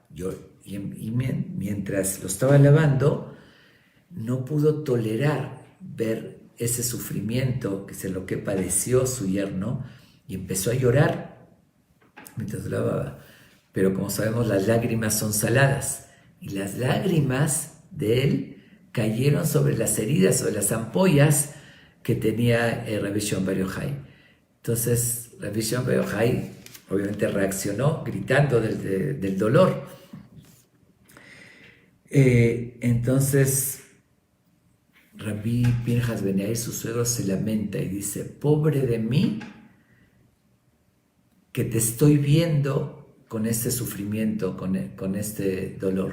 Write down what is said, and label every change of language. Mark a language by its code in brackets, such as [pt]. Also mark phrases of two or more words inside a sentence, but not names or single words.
[es] Mientras lo estaba lavando, no pudo tolerar ver ese sufrimiento, que es lo que padeció su yerno, y empezó a llorar mientras lo lavaba. Pero como sabemos, las lágrimas son saladas, y las lágrimas de él cayeron sobre las heridas, sobre las ampollas que tenía Rabbi Shimon Bar Yochai. Entonces Rabbi Shimon Bar Yochai obviamente reaccionó gritando del dolor. Entonces Rabbi Pinhas Ben Yair, su suegro, se lamenta y dice: pobre de mí, que te estoy viendo con este sufrimiento, con este dolor.